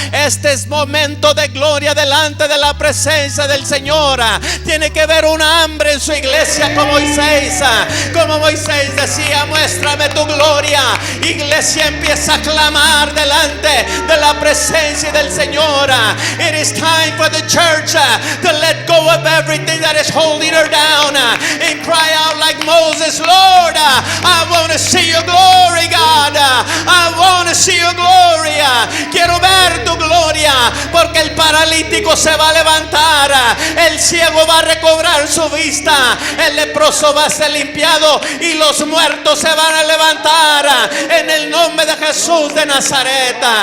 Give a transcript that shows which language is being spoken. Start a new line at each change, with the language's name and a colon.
Spanish: Este es momento de gloria delante de la presencia del Señor. Tiene que haber una hambre en su iglesia como Moisés decía: muéstrame tu gloria. Iglesia, empieza a clamar delante de la presencia del Señor.
English: It is time for the church to let go of everything that is holding her down and cry out like Moses: Lord, I want to see your glory, God. I want to see your glory.
Spanish: Quiero ver tu gloria, porque el paralítico se va a levantar, el ciego va a recobrar su vista, el leproso va a ser limpiado y los muertos se van a levantar en el nombre de Jesús de Nazaret.